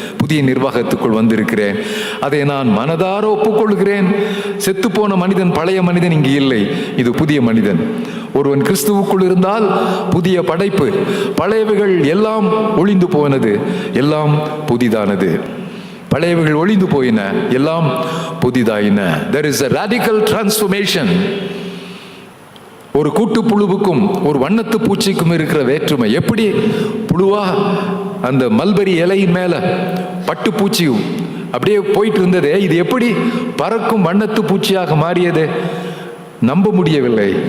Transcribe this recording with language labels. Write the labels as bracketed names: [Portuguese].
[Tamil] புதிய நிர்வாகத்துக்குள் வந்திருக்கிறேன். அதை நான் மனதார ஒப்புக்கொள்கிறேன். செத்துப்போன மனிதன், பழைய மனிதன் இங்கு இல்லை. இது புதிய மனிதன். ஒருவன் கிறிஸ்துவுக்குள் இருந்தால் புதிய படைப்பு. பழையவைகள் எல்லாம் ஒளிந்து போனது, எல்லாம் புதிதானது. பழையவைகள் ஒளிந்து போயின, எல்லாம் புதிதாயின. [English] There is a radical transformation. [Tamil] ஒரு கூட்டு புழுவுக்கும் ஒரு வண்ணத்து பூச்சிக்கும் இருக்கிற வேற்றுமை எப்படி? புழுவா அந்த மல்பரி இலையின் மேல பட்டு பூச்சியும் அப்படியே போயிட்டு இருந்ததே, இது எப்படி பறக்கும் வண்ணத்து பூச்சியாக மாறியது? நம்ப முடியவில்லை.